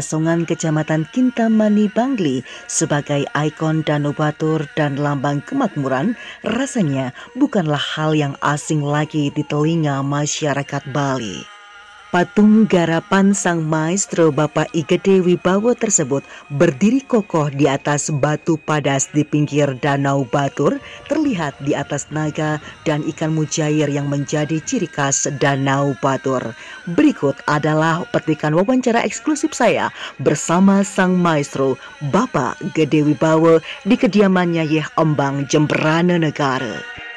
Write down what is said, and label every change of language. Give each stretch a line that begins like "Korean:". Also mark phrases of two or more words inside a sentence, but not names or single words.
Indonesian: Songan, Kecamatan Kintamani, Bangli sebagai ikon Danu Batur dan lambang kemakmuran rasanya bukanlah hal yang asing lagi di telinga masyarakat Bali. Patung garapan sang maestro Bapak I Gede Wibawa tersebut berdiri kokoh di atas batu padas di pinggir Danau Batur, terlihat di atas naga dan ikan mujair yang menjadi ciri khas Danau Batur. Berikut adalah petikan wawancara eksklusif saya bersama sang maestro Bapak Gede Wibawa di kediamannya Yeh Ombang, Jemberana Negara.